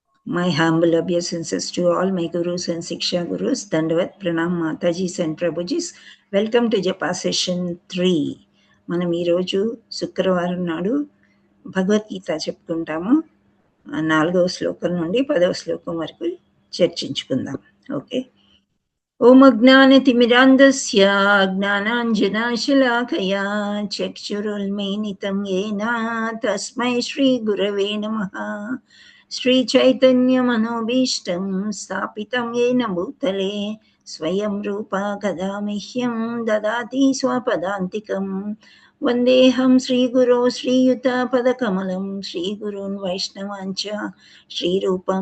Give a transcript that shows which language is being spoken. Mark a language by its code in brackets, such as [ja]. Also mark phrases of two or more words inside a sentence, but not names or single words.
[en] My humble obeisances to all my gurus and Siksha gurus. [sa] दण्डवत् प्रणाम [en] Matajis and Prabhujis. Welcome to Japa Session 3. [te] మనం ఈరోజు శుక్రవారం నాడు భగవద్గీత చెప్పుకుంటాము. 4వ శ్లోకం నుండి 10వ శ్లోకం వరకు చర్చించుకుందాం. ఓకే. [sa] ఓం అజ్ఞానతిమిరాంధస్య జ్ఞానాంజనాశలాకయా చక్షురున్మీలితం యేన తస్మై శ్రీగురవే నమః. श्रीचैतन्यमनोभीष्टं स्थापितं येन भूतले स्वयं रूपा कदा मह्यं ददाति स्वपदान्तिकं. वन्देऽहं श्रीगुरो श्रीयुतपदकमलं श्रीगुरून् वैष्णवाञ्च श्रीरूपं